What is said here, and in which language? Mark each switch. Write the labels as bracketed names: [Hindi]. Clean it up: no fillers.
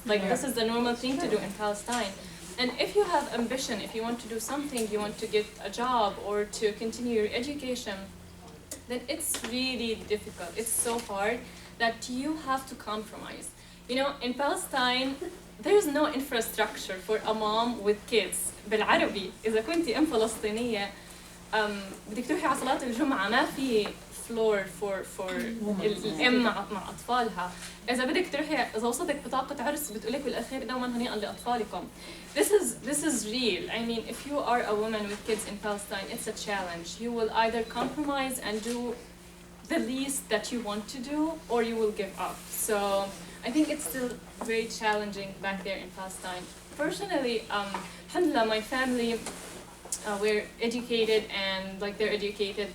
[English] This is the normal thing to do in Palestine. And if you have ambition, if you want to do something, you want to get a job or to continue your education, then it's really difficult. It's so hard that you have to compromise. In Palestine, there's no infrastructure for a mom with kids. [Arabic] بالعربي إذا كنتي أم فلسطينية بدك تروحي على صلاة الجمعة ما في [English] floor for [Arabic] الام مع اطفالها. اذا بدك تروحي اذا وصلتك بطاقه عرس بتقولك بالاخير دوما هنيئا لاطفالكم. [English] This is real. I mean, if you are a woman with kids in Palestine, it's a challenge. You will either compromise and do the least that you want to do, or you will give up. So I think it's still very challenging back there in Palestine. Personally, alhamdulillah, my family were educated, and they're educated.